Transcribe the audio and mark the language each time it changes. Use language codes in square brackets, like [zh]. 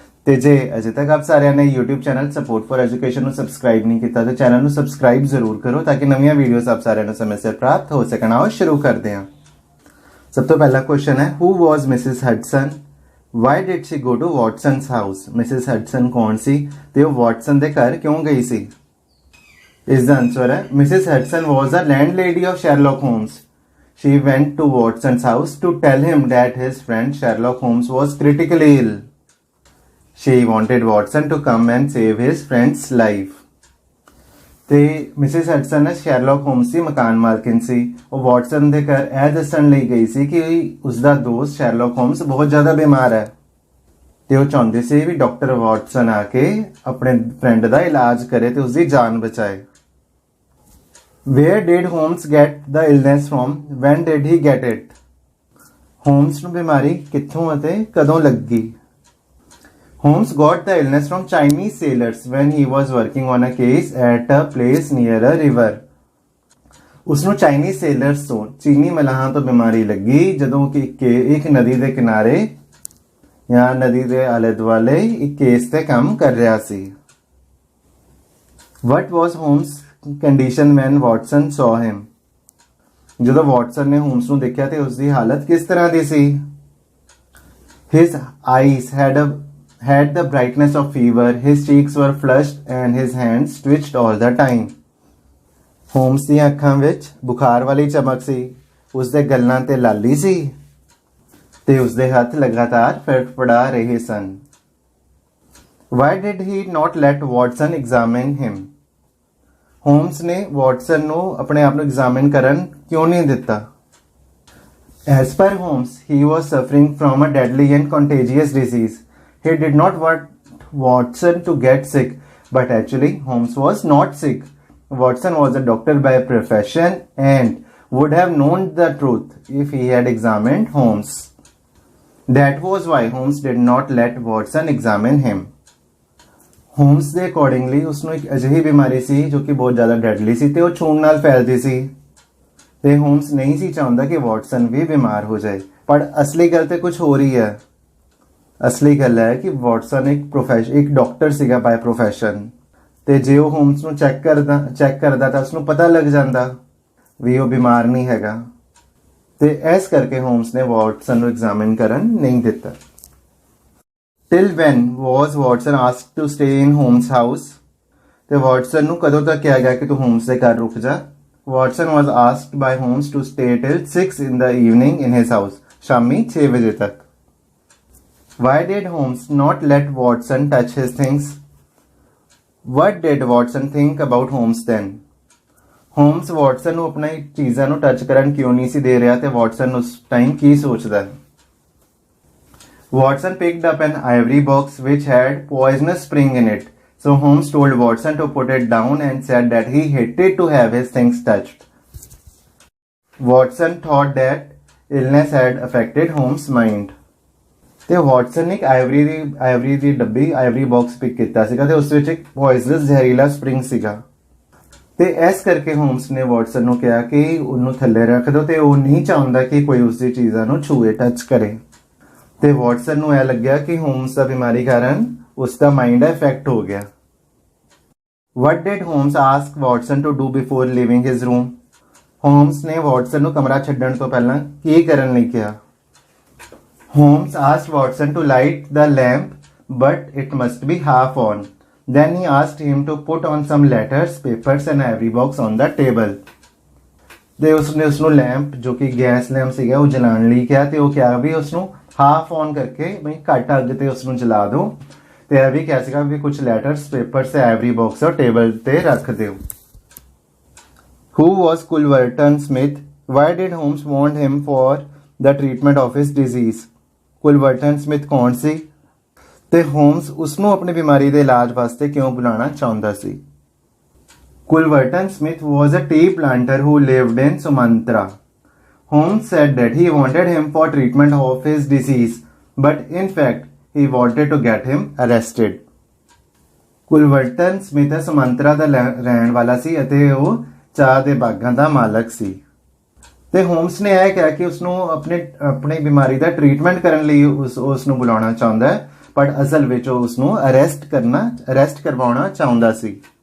[pa] ਤੇ ਜੇ ਅਜੇ ਤੱਕ ਆਪ ਸਾਰਿਆਂ ਨੇ YouTube channel support for education ਨੂੰ ਸਬਸਕ੍ਰਾਈਬ ਨਹੀਂ ਕੀਤਾ ਤਾਂ ਚੈਨਲ ਨੂੰ ਸਬਸਕ੍ਰਾਈਬ ਜ਼ਰੂਰ ਕਰੋ ਤਾਂ ਕਿ ਨਵੀਆਂ ਵੀਡੀਓਜ਼ ਆਪ ਸਾਰਿਆਂ ਨੂੰ ਸਮੇਂ ਸਿਰ ਪ੍ਰਾਪਤ ਹੋ ਸਕਣ। ਆਓ ਸ਼ੁਰੂ ਕਰਦੇ ਹਾਂ। ਸਭ ਤੋਂ ਪਹਿਲਾ ਕੁਐਸਚਨ ਹੈ, [en] Who was Mrs Hudson? Why did she go to Watson's house? [pa] Mrs Hudson ਕੌਣ ਸੀ ਤੇ ਉਹ ਵਾਟਸਨ ਦੇ ਘਰ ਕਿਉਂ ਗਈ ਸੀ? ਇਸ ਦਾ ਆਨਸਰ ਹੈ, [en] Mrs Hudson was a landlady of Sherlock Holmes. She went to Watson's house to tell him that his friend Sherlock Holmes was critically ill. She wanted Watson to come and save his friend's life. [pa] ਤੇ Mrs Hudson ਸ਼ੈਰਲੌਕ homes ਦੀ ਮਕਾਨ ਮਾਲਕਿਨ ਸੀ। ਉਹ Watson ਦੇ ਘਰ ਇਹ ਦੱਸਣ ਲਈ ਗਈ ਸੀ ਕਿ ਉਸਦਾ ਦੋਸਤ ਸ਼ੈਰਲੌਕ ਹੋਮਸ ਬਹੁਤ ਜ਼ਿਆਦਾ ਬਿਮਾਰ ਹੈ ਤੇ ਉਹ ਚਾਹੁੰਦੀ ਸੀ ਵੀ ਡਾਕਟਰ ਵਾਟਸਨ ਆ ਕੇ ਆਪਣੇ ਫਰੈਂਡ ਦਾ ਇਲਾਜ ਕਰੇ ਤੇ ਉਸਦੀ ਜਾਨ ਬਚਾਏ। [en] Where did Holmes get the illness from? When did he get it? [pa] Holmes ਨੂੰ ਬਿਮਾਰੀ ਕਿੱਥੋਂ ਅਤੇ ਕਦੋਂ ਲੱਗੀ? [en] Holmes got the illness from Chinese sailors when he was working on a case at a place near a river. [pa] ਉਸਨੂੰ Chinese sailors ਤੋਂ ਚੀਨੀ ਮਲਾਹਾਂ ਤੋਂ ਬਿਮਾਰੀ ਲੱਗੀ ਜਦੋਂ ਕਿ ਇੱਕ ਨਦੀ ਦੇ ਕਿਨਾਰੇ ਜਾਂ ਨਦੀ ਦੇ ਆਲੇ ਦੁਆਲੇ ਇੱਕ ਕੇਸ ਤੇ ਕੰਮ ਕਰ ਰਿਹਾ ਸੀ। [en] What was Holmes' condition when Watson saw him? [pa] ਜਦੋਂ ਵਾਟਸਨ ਨੇ ਹੋਮਸ ਨੂੰ ਦੇਖਿਆ ਤੇ ਉਸਦੀ ਹਾਲਤ ਕਿਸ ਤਰ੍ਹਾਂ ਦੀ ਸੀ? [en] His eyes had the brightness of fever, his cheeks were flushed and his hands twitched all the time. [pa] Homes ਦੀਆਂ ਅੱਖਾਂ ਵਿੱਚ ਬੁਖਾਰ ਵਾਲੀ ਚਮਕ ਸੀ, ਉਸਦੇ ਗੱਲਾਂ ਤੇ ਲਾਲੀ ਸੀ ਤੇ ਉਸਦੇ ਹੱਥ ਲਗਾਤਾਰ ਫੜਫੜਾ ਰਹੇ ਸਨ। [en] Why did he not let Watson examine him? [pa] Homes ਨੇ ਵਾਟਸਨ ਨੂੰ ਆਪਣੇ ਆਪ ਨੂੰ ਐਗਜ਼ਾਮਿਨ ਕਰਨ ਕਿਉਂ ਨਹੀਂ ਦਿੱਤਾ? [en] As per Holmes, he was suffering from a deadly and contagious disease. He did not want Watson to get sick, but actually Holmes was not sick. Watson was a doctor by profession and would have known the truth if he had examined Holmes. That was why Holmes did not let Watson examine him. [pa] Homes ਦੇ accordingly ਉਸਨੂੰ ਇੱਕ ਅਜਿਹੀ ਬਿਮਾਰੀ ਸੀ ਜੋ ਕਿ ਬਹੁਤ ਜ਼ਿਆਦਾ deadly ਸੀ ਤੇ ਉਹ ਛੂਣ ਨਾਲ ਫੈਲਦੀ ਸੀ ਤੇ ਹੋਮਸ ਨਹੀਂ ਸੀ ਚਾਹੁੰਦਾ ਕਿ ਵਾਟਸਨ ਵੀ ਬਿਮਾਰ ਹੋ ਜਾਏ। ਪਰ ਅਸਲੀ ਗੱਲ ਤੇ ਕੁਝ ਹੋ ਰਹੀ ਹੈ। ਅਸਲੀ ਗੱਲ ਹੈ ਕਿ ਵਾਟਸਨ ਇੱਕ ਡਾਕਟਰ ਸੀਗਾ [en] by profession [pa] ਤੇ ਜੇ ਉਹ ਹੋਮਸ ਨੂੰ ਚੈੱਕ ਕਰਦਾ ਤਾਂ ਉਸਨੂੰ ਪਤਾ ਲੱਗ ਜਾਂਦਾ ਵੀ ਉਹ ਬਿਮਾਰ ਨਹੀਂ ਹੈਗਾ ਤੇ ਇਸ ਕਰਕੇ ਹੋਮਸ ਨੇ ਵਾਟਸਨ ਨੂੰ ਐਗਜ਼ਾਮਿਨ ਕਰਨ ਨਹੀਂ ਦਿੱਤਾ। [en] Till when was Watson asked to stay in Holmes' house? [pa] ਤੇ ਵਾਟਸਨ ਨੂੰ ਕਦੋਂ ਤੱਕ ਕਿਹਾ ਗਿਆ ਕਿ ਤੂੰ ਹੋਮਸ ਦੇ ਘਰ ਰੁਕ ਜਾ? [en] Watson was asked by Holmes to stay till 6 in the evening in his house. [pa] ਸ਼ਾਮੀ 6 ਵਜੇ ਤੱਕ। [en] Why did Holmes not let Watson touch his things? What did Watson think about Holmes then? [pa] Holmes Watson ਨੂੰ ਆਪਣੀ ਚੀਜ਼ਾਂ ਨੂੰ touch ਕਰਨ ਕਿਉਂ ਨਹੀਂ ਸੀ ਦੇ ਰਿਹਾ ਤੇ ਵਾਟਸਨ ਉਸ ਟਾਈਮ ਕੀ ਸੋਚਦਾ? [en] Watson picked up an ivory box which had poisonous spring in it. So Holmes told Watson to put it down and said that he hated to have his things touched. Watson thought that illness had affected Holmes' mind. [pa] ਤੇ Watson ਨੇ ਇੱਕ ivory ਦੀ ਡੱਬੀ ivory box pick ਕੀਤਾ ਸੀਗਾ ਤੇ ਉਸ ਵਿੱਚ ਇੱਕ ਪੋਇਜ਼ਨਸ ਜ਼ਹਿਰੀਲਾ ਸਪਰਿੰਗ ਸੀਗਾ ਤੇ ਇਸ ਕਰਕੇ ਹੋਮਸ ਨੇ ਵਾਟਸਨ ਨੂੰ ਕਿਹਾ ਕਿ ਉਹਨੂੰ ਥੱਲੇ ਰੱਖ ਦਿਓ ਤੇ ਉਹ ਨਹੀਂ ਚਾਹੁੰਦਾ ਕਿ ਕੋਈ ਉਸਦੀ ਚੀਜ਼ਾਂ ਨੂੰ ਛੂਏ ਟੱਚ ਕਰੇ। ਤੇ ਵਾਟਸਨ ਨੂੰ ਇਹ ਲੱਗਿਆ ਕਿ ਹੋਮਸ ਦਾ ਬਿਮਾਰੀ ਕਾਰਨ ਉਸ ਦਾ ਮਾਈਂਡ ਇਫੈਕਟ ਹੋ ਗਿਆ। [en] What did Holmes ask Watson to do before leaving his room? [pa] Homes ਨੇ ਵਾਟਸਨ ਨੂੰ ਕਮਰਾ ਛੱਡਣ ਤੋਂ ਪਹਿਲਾਂ ਕੀ ਕਰਨ ਲਈ ਕਿਹਾ? [en] Holmes asked Watson to light the lamp, but it must be half on. Then he asked him to put on some letters, papers and ivory box on the table. [pa] ਤੇ ਉਸਨੇ ਉਸਨੂੰ ਲੈਂਪ ਜੋ ਕਿ ਗੈਸ ਲੈਂਪ ਸੀਗਾ ਉਹ ਜਲਾਉਣ ਲਈ ਕਿਹਾ ਤੇ ਉਹ ਕਿਹਾ ਵੀ ਉਸਨੂੰ [en] half on [pa] ਕਰਕੇ ਬਈ ਘੱਟ ਅੱਗ ਤੇ ਉਸਨੂੰ ਜਲਾ ਦਿਓ ਤੇ ਇਹ ਵੀ ਕਿਹਾ ਸੀਗਾ ਵੀ ਕੁਝ ਲੈਟਰਸ ਪੇਪਰਸ ਤੇ ਆਈਵਰੀ ਬਾਕਸ ਔਰ ਟੇਬਲ ਤੇ ਰੱਖ ਦਿਓ। [en] Who was Culverton Smith? Why did Holmes want him for the treatment of his disease? [pa] Culverton Smith ਕੌਣ ਸੀ ਤੇ ਹੋਮਸ ਉਸ ਨੂੰ ਆਪਣੀ ਬਿਮਾਰੀ ਦੇ ਇਲਾਜ ਵਾਸਤੇ ਕਿਉਂ ਬੁਲਾਉਣਾ ਚਾਹੁੰਦਾ ਸੀ। [en] Culverton Smith was a tea planter who lived in Sumatra. Holmes said that he wanted him for treatment of his disease, but in fact he wanted to get him arrested. [pa] ਕੁਲਵਰਟਨ Smith ਸੁਮੰਤਰਾ ਦਾ ਰਹਿਣ ਵਾਲਾ ਸੀ ਅਤੇ ਉਹ ਚਾਹ ਦੇ ਬਾਗਾਂ ਦਾ ਮਾਲਕ ਸੀ ਤੇ ਹੋਮਸ ਨੇ ਇਹ ਕਿਹਾ ਕਿ ਉਸ ਨੂੰ ਆਪਣੀ ਬਿਮਾਰੀ ਦਾ ਟ੍ਰੀਟਮੈਂਟ ਕਰਨ ਲਈ ਉਸ ਨੂੰ ਬੁਲਾਉਣਾ ਚਾਹੁੰਦਾ ਹੈ, ਪਰ ਅਸਲ ਵਿੱਚ ਉਹ ਉਸ ਨੂੰ ਅਰੈਸਟ ਕਰਵਾਉਣਾ ਚਾਹੁੰਦਾ ਸੀ।